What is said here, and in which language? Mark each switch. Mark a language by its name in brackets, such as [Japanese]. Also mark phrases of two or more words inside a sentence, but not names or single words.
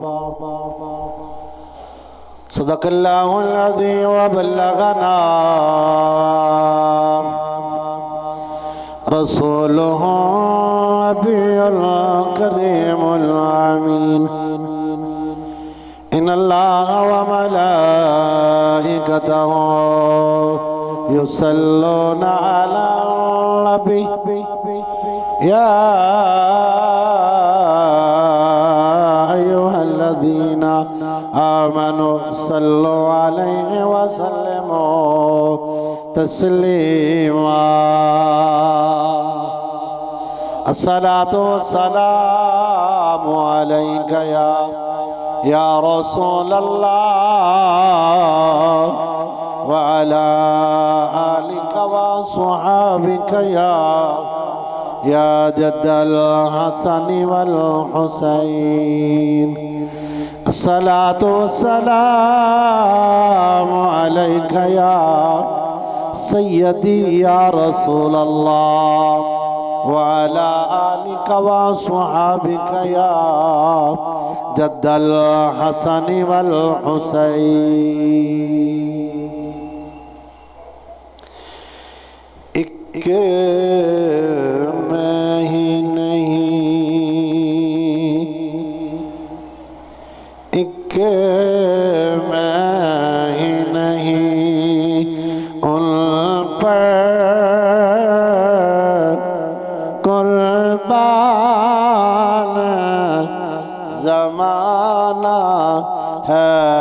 [Arabic] صدق الله العظيم وبلغنا رسوله النبي الكريم الأمين. إن الله وملائكته يصلون على النبي يا أيها الذين آمنوا صلوا عليه وسلموا تسليما. الصلاة والسلام عليك يا رسول الله وعلى آلك وأصحابك يا جد الحسن والحسين. الصلاة والسلام عليك يا سيدي يا رسول الله وعلى آلك وأصحابك يا جد الحسن والحسين. [Hindi] एक मैं ही नहीं, एक मैं ही नहीं, उन पर कुर्बान ज़माना है।